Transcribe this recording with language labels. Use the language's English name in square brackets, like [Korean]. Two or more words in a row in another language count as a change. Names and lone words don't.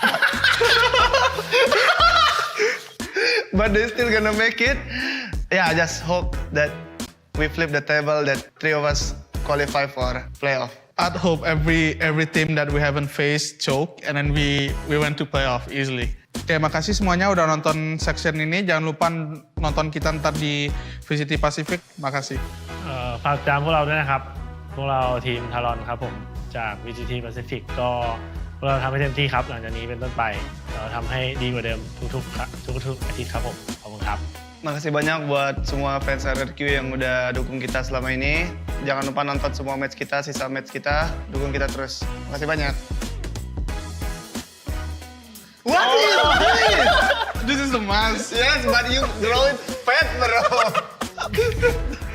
[English] But they're still gonna make it. Yeah, I just hope that we flip the table, that 3 of us qualify for playoff. I'd hope every team that we haven't faced choke and then we went to playoff easily. [Indonesian] Oke, makasih semuanya udah nonton section ini. Jangan lupa nonton kita ntar di VCT Pacific. Makasih. [Thai] ฝากตามพวกเราด้วยนะครับ พวกเราทีมทารอนครับผมจาก VCT Pacific ก็พวกเราทำให้เต็มที่ครับหลังจากนี้เป็นต้นไปเราทำให้ดีกว่าเดิมทุกอาทิตย์ครับผมขอบคุณครับ [Indonesian] Makasih banyak buat semua fans RRQ yang udah dukung kita selama ini. Jangan lupa nonton semua match kita, sisa match kita. Dukung kita terus. Makasih banyak. [English] What is this? This is the mask. Yes, but you grow it fat, bro.